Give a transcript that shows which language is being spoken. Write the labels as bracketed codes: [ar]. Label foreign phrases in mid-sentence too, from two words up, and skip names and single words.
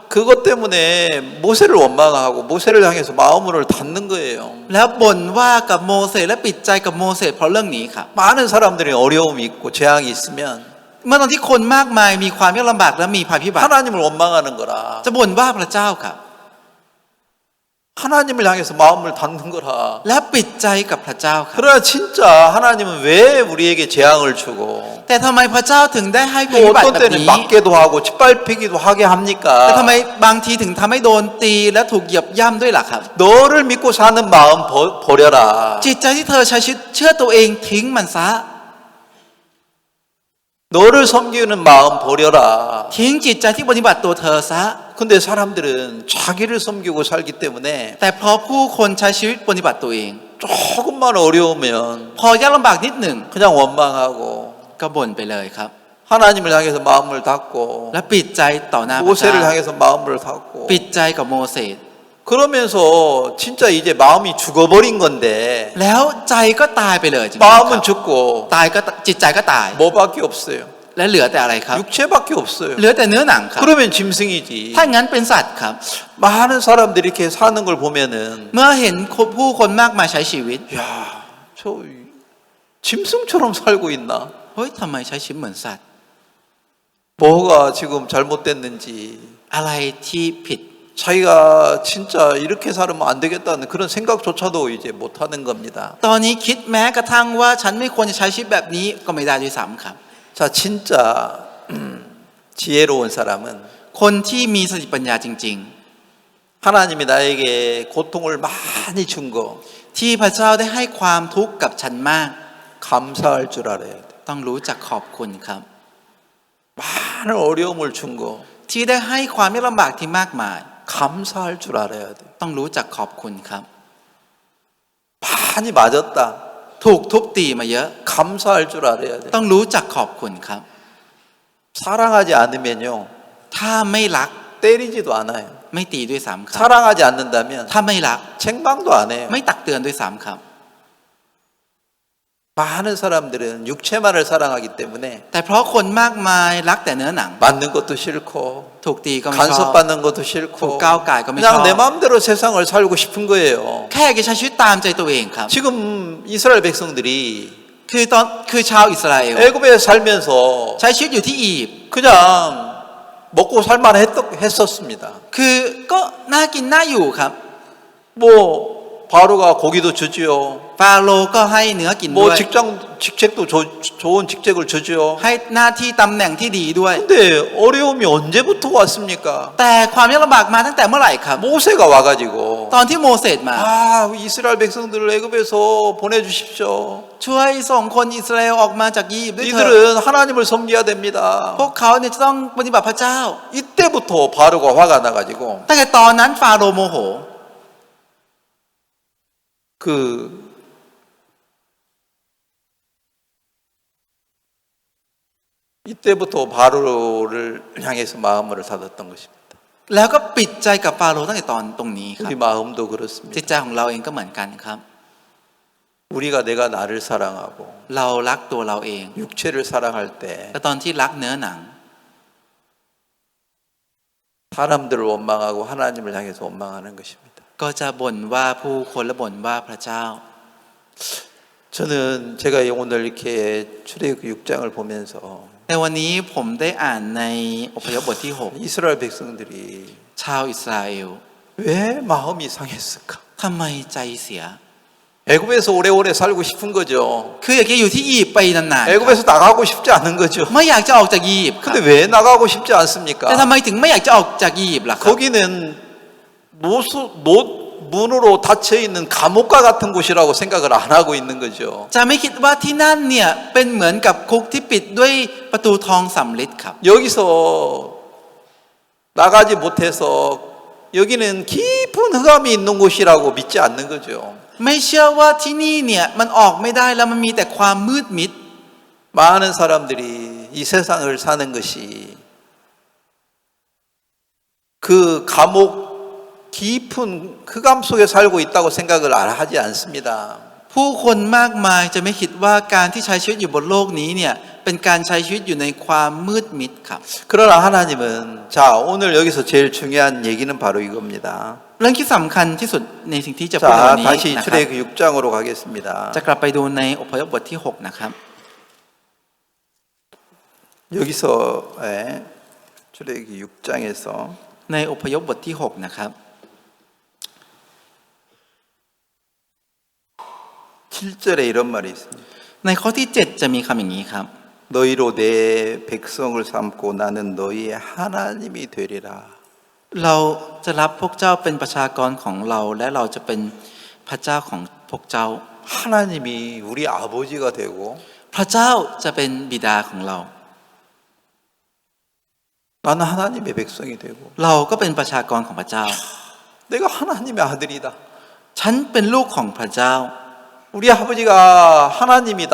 [ko] 그것 때문에 모세를 원망하고 모세를 향해서 마음을 닫는 거예요. [th] แล้วบ่นว่ากับโมเสสและปิดใจกับโมเสสเพราะเรื่องนี้ครับ [ko] 많은 사람들이 어려움이 있고 재앙이 있으면 [th] เมื่อตอนที่คนมากมายมีความยากลำบากและมีภัยพิบัติ [ko] 하나님을 원망하는 거라. [th] จะบ่นว่าพระเจ้าครับ [ko] 하나님을 향해서 마음을 닫는 거라. [th] และปิดใจกับพระเจ้าครับ [ko] 그러나 진짜 하나님은 왜 우리에게 재앙을 주고 [th] แต่ทำไมพระเจ้าถึงได้ให้ภัย [ko] 또 [th] พิบัติ [ko] 어떤 [th] แบบ [ko] 때는 [th] นี้ [ko] 맞게도 하고 짓밟히기도 하게 [th] แต่ทำไม [ko] 합니까? [th] บางทีถึงทำให้โดนตีและถูกเหยียบย่ำด้วยล่ะครับ [ko] 너를 믿고 사는 마음 버려라. [th] จิตใจที่เธอใช้ชีวิตเชื่อตัวเองทิ้งมันซะ [ko] 너를 섬기는 마음 버려라. [th] ทิ้งจิตใจที่ปฏิบัติตัวเธอซะ [ko] 근데 사람들은 자기를 섬기고 살기 때문에 [th] แต่เพราะผู้คนใช้ชีวิตปฏิบัติตัวเอง [ko] 조금만 어려우면 [th] พอยากลำบากนิดหนึ่ง [ko] 그냥 원망하고 [th] ก็บ่นไปเลยครับ [ko] 하나님을 향해서 마음을 닫고 [th] และปิดใจต่อหน้าพระเจ้า [ko] 모세를 향해서 마음을 닫고 [th] ปิดใจกับโมเสส [ko] 그러면서 진짜 이제 마음이 죽어버린 건데 [th] แล้วใจก็ตายไปเลยจริงๆค [ko] 마음은 [th] รับ [ko] 죽고 [th] ตายก็จิตใจก็ตาย [ko] 뭐밖에 없어요. [th] และเหลือแต่อะไรครับ [ko] 육체밖에 없어요. [th] เหลือแต่เนื้อหนังครับ [ko] 그러면 짐승이지. [th] ถ้างั้นเป็นสัตว์ครับ [ko] 많은 사람들이 이렇게 사는 걸 보면은 [th] เมื่อเห็นผู้คนมากมายใช้ชีวิต [ko] 야, 저 짐승처럼 살고 있나? [th] เฮ้ยทำไมใช้ชีวิตเหมือนสัตว์ [ko] 뭐가 지금 잘못됐는지 [th] อะไรที่ผิด [ko] 자기가 진짜 이렇게 살면 안 되겠다는 그런 생각조차도 이제 못 하는 겁니다. [th] ตอนนี้คิดแม้กระทั่งว่าฉันไม่ควรจะใช้ชีวิตแบบนี้ก็ไม่ได้ด้วยซ้ำครับ [ko] 자, 진짜 지혜로운 사람은 [th] คนที่มีสติปัญญาจริง [ko] 하나님이 나에게 고통을 많이 준 거 [th] ๆ ที่พระเจ้าได้ให้ความทุกข์กับฉันมาก [ko] 감사할 줄 알아야 돼. [th] ต้องรู้จักขอบคุณครับ [ko] 많은 어려움을 준 거 [th] ที่ได้ให้ความยากลำบากที่มากมาย [ko] 감사할 줄 알아야 돼. [th] ต้องรู้จักขอบคุณครับ [ko] 많이 맞았다. [th] ถูกทุบตีมาเยอะ [ko] 감사할 줄 알아야 돼. [th] ต้องรู้จักขอบคุณครับ [ko] 사랑하지 않으면요 [th] ถ้าไม่รัก [ko] 때리지도 않아요. [th] ไม่ตีด้วยซ้ำครับ [ko] 사랑하지 않는다면 [th] ถ้าไม่รัก [ko] 책망도 안 해요. [th] ไม่ตักเตือนด้วยซ้ำครับ [ko] 많은 사람들은 육체만을 사랑하기 때문에 [th] แต่เพราะคนมากมายรักแต่เนื้อหนัง [ko] 맞는 것도 싫고 [th] ถูกตีก็ไม่ชอบ [ko] 간섭받는 것도 [th] ถูก [ko] 싫고 [th] ก้าวก่ายก็ไม่ชอบ [ko] 그냥 내 마음대로 세상을 살고 싶은 거예요. [th] แค่จะใช้ชีวิตตามใจตัวเองครับ [ko] 지금 이스라엘 백성들이 [th] คือชาวอิสราเอล [ko] 애굽에 살면서 [th] ใช้ชีวิตอยู่ที่อียิปต์ [ko] 그냥 먹고 살만 했었습니다. [th] คือก็น่ากินน่าอยู่ครับ [ko] 뭐 바로가 고기도 주지요. [th] ฟาโรห์ก็ให้เนื้อกินด้ [ko] 뭐 [th] วย [ko] 직책도 좋은 직책을 주지요. [th] ให้หน้าที่ตำแหน่งที่ดีด้วย [ko] 근데 어려움이 언제부터 왔습니까? [th] แต่ความยากลำบากมาตั้งแต่เมื่อไหร่ครับ [ko] 모세가 와가지고 [th] ตอนที่โมเสสมา [ko] 이스라엘 백성들을 애굽에서 보내주십시오. [th] ช่วยส่งคนอิสราเอลออกมาจากอียิปต์ด้วยเถิด [ko] 이들은 하나님을 섬겨야 됩니다. [th] พวกเขาเนี่ยจะต้องปฏิบัติพระเจ้า [ko] 이때부터 바로가 화가 나가지고 [th] ตั้งแต่ตอนนั้นฟาโรห์โมโห [ko] 이때부터 바로를 향해서 마음을 닫았던 것입니다. [th] แล้วก็ปิดใจกับฟาโรห์ตั้งแต่ตอนตรงนี้ครับ [ko] 우리 마음도 [th] จิต [ko] 그렇습니다. [th] ใจของเราเองก็เหมือนกันครับ [ko] 우리가 내가 나를 사랑하고 [th] เรารักตัวเราเอง [ko] 육체를 사랑할 때 [th] แต่ตอนที่รักเนื้อหนัง [ko] 사람들을 원망하고 하나님을 향해서 원망하는 것입니다. [th] ก็จะบ่นว่าผู้คนและบ่นว่าพระเจ้า [ko] 저는 제가 오늘 이렇게 출애굽 6장을 보면서 [th] ในวันนี้ผมได้อ่านในอพยพบทที่ [ko] 이스라엘 백성들이 [th] 6 ชาวอิสราเอล [ko] 왜 마음이 상했을까? [th] ทำไมใจเสีย [ko] 애굽에서 오래오래 살고 싶은 거죠. [th] คืออยากจะอยู่ที่อียิปต์ไปนานๆ [ko] 애굽에서 나가고 싶지 않은 거죠. [th] ไม่อยากจะออกจากอียิปต์ครับ [ko] 근데 왜 나가고 싶지 않습니까? [th] แต่ทำไมถึงไม่อยากจะออกจากอียิปต์ล่ะครับ [ko] 거기는 문으로 닫혀 있는 감옥과 같은 곳이라고 생각을 안 하고 있는 거죠. [th] จะไม่คิดว่าที่นั่นเนี่ยเป็นเหมือนกับคุกที่ปิดด้วยประตูทองสำริดครับ [ko] 여기서 나가지 못해서 여기는 깊은 흑암이 있는 곳이라고 믿지 않는 거죠. [th] ไม่เชื่อว่าที่นี่เนี่ยมันออกไม่ได้แล้วมันมีแต่ความมืดมิด [ko] 많은 사람들이 이 세상을 사는 것이 그 감옥 깊은 흑암 속에 살고 있다고 생각을 하지 않습니다. [th] ผู้คนมากมายจะไม่คิดว่าการที่ใช้ชีวิตอยู่บนโลกนี้เนี่ยเป็นการใช้ชีวิตอยู่ในความมืดมิดครับ [ko] 그러나 하나님은 자 오늘 여기서 제일 중요한 얘기는 바로 이겁니다. [th] เรื่องที่สำคัญที่สุดในสิ่งที่จะพูดใน [ko] 자 [th] วันนี้ [ko] 다시 [th] นะครับ [ko] 출애굽 6장으로 가겠습니다. [th] จะกลับไปดูในอพยพบทที่ 6 นะครับ [ko] 여기서 출애굽 6장에서 [th] ในอพยพบทที่ 6 นะครับ [ko] 7절에 이런 말이 있습니다. [th] ในข้อที่ 7 จะมีคำอย่างนี้ครับ [ko] 너희로 내 백성을 삼고 나는 너희의 하나님이 되리라. [th] เราจะรับพวกเจ้าเป็นประชากรของเราและเราจะเป็นพระเจ้าของพวกเจ้า [ko] 하나님이 우리 아버지가 되고 [th] พระเจ้าจะเป็นบิดาของเรา [ko] 나는 하나님의 백성이 되고 [th] เราก็เป็นประชากรของพระเจ้า [ko] 내가 하나님의 아들이다. [th] ฉันเป็นลูกของพระเจ้า [ko] 우리 아버지가 하나님이다.